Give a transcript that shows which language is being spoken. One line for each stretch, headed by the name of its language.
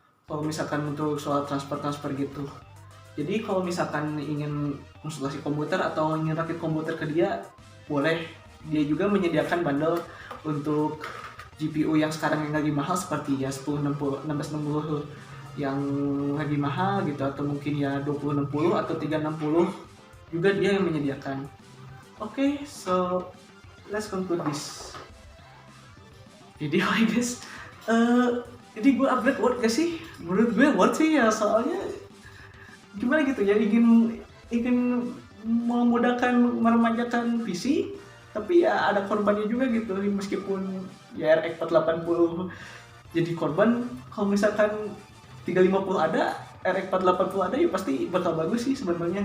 Indonesian: kalau misalkan untuk soal transfer gitu. Jadi kalau misalkan ingin konsultasi komputer atau ingin rakit komputer ke dia, boleh. Dia juga menyediakan bundle untuk GPU yang sekarang yang lagi mahal seperti ya 1060, 1660 yang lagi mahal gitu, atau mungkin ya 2060 atau 360 juga dia yang menyediakan.
English: Oke, so let's conclude this video I guess.
Indonesian: Jadi gue upgrade worth gak sih? Menurut gue worth sih ya, soalnya gimana gitu ya, ingin memudahkan meremajakan PC, tapi ya ada korbannya juga gitu. Meskipun ya RX 480 jadi korban, kalau misalkan 350 ada, RX 480 ada, ya pasti bakal bagus sih sebenarnya.